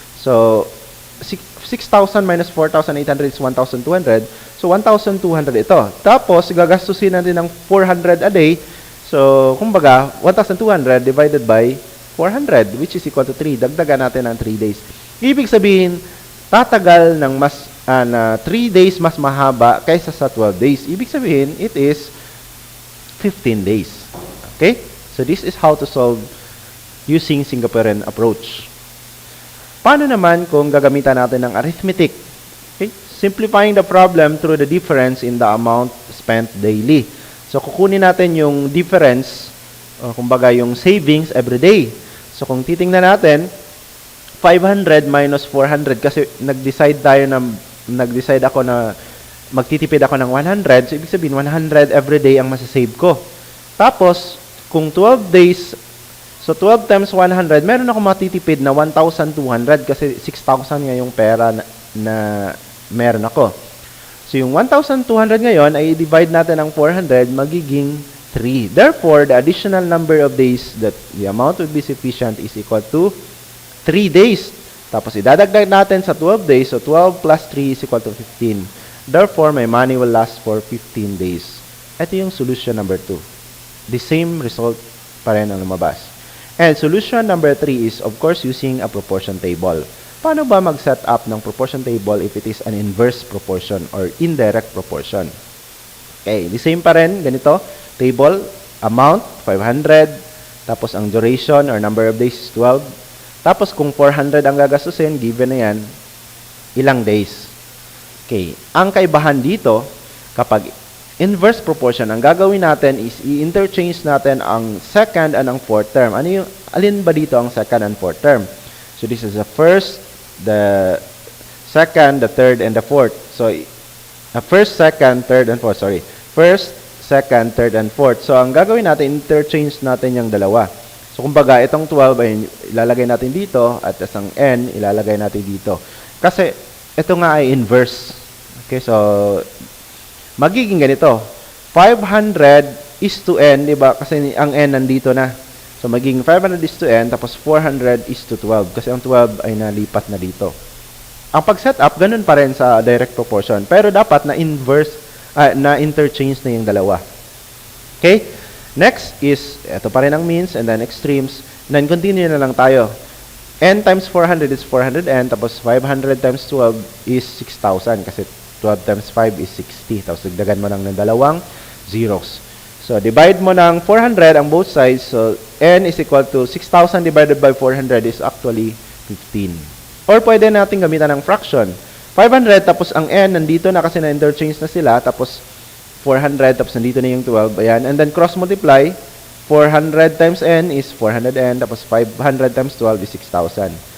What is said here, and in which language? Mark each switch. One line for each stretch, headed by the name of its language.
English: So, 6,000 minus 4,800 is 1,200.
Filipino: So, 1,200 ito. Tapos, gagastusin natin ng 400 a day.
English: So, kumbaga, 1,200 divided by 400, which is equal to 3.
Filipino: Dagdagan natin ng 3 days. Ibig sabihin, tatagal ng na 3 days mas mahaba kaysa sa 12 days. Ibig sabihin,
English: it is 15 days. Okay? So this is how to solve using Singaporean approach.
Filipino: Paano naman kung gagamitan natin ng arithmetic? Okay?
English: Simplifying the problem through the difference in the amount spent daily.
Filipino: So kukunin natin yung difference, kumbaga yung savings every day. So kung titingnan natin, 500 minus 400 kasi nag-decide ako na magtitipid ako ng 100, so ibig sabihin 100 every day ang masasave ko. Tapos, kung 12 days, so 12 times 100, meron ako matitipid na 1,200 kasi 6,000 nga yung pera na meron ako. So yung 1,200 ngayon ay i-divide natin ng 400, magiging 3.
English: Therefore, the additional number of days that the amount would be sufficient is equal to 3 days.
Filipino: Tapos idadagdag natin sa 12 days, so 12 plus 3 is equal to 15.
English: Therefore, my money will last for 15 days.
Filipino: Ito yung solution number 2. The same result pa rin ang lumabas.
English: And solution number 3 is, of course, using a proportion table.
Filipino: Paano ba mag-set up ng proportion table if it is an inverse proportion or indirect proportion?
English: Okay, the same pa rin, ganito, table, amount, 500, tapos ang duration or number of days is 12.
Filipino: Tapos kung 400 ang gagastusin, given na yan, ilang days. Okay, ang kaibahan dito, kapag inverse proportion, ang gagawin natin is i-interchange natin ang second and ang fourth term. Alin ba dito ang second and fourth term?
English: So this is the first, the second, the third, and the fourth. So, first, second, third, and fourth. Sorry. First, second, third, and fourth.
Filipino: So, ang gagawin natin, interchange natin yung dalawa. So, kumbaga, itong 12 ay ilalagay natin dito at isang n, ilalagay natin dito. Kasi, ito nga ay inverse. Okay, so, magiging ganito. 500 is to n, di ba? Kasi ang n nandito na.
English: So, magiging 500 is to n, tapos 400 is to 12.
Filipino: Kasi ang 12 ay nalipat na dito. Ang pag-set up, ganun pa rin sa direct proportion. Pero dapat na inverse, na interchange na yung dalawa. Okay?
English: Next is,
Filipino: ito pa rin ang
English: means, and then extremes. And then, continue
Filipino: na lang tayo.
English: N times 400 is 400n, tapos 500 times 12 is 6,000, kasi 12 times 5 is 60.
Filipino: Tapos, dagdagan mo lang ng dalawang zeros. So, divide mo ng 400 ang both sides.
English: So, n is equal to 6,000 divided by 400 is actually 15.
Filipino: Or, pwede natin gamitan ng fraction. 500, tapos ang n, nandito na kasi na-interchange na sila, tapos 400, tapos nandito na yung 12, ayan.
English: And then cross-multiply, 400 times n is 400n, tapos 500 times 12 is 6,000.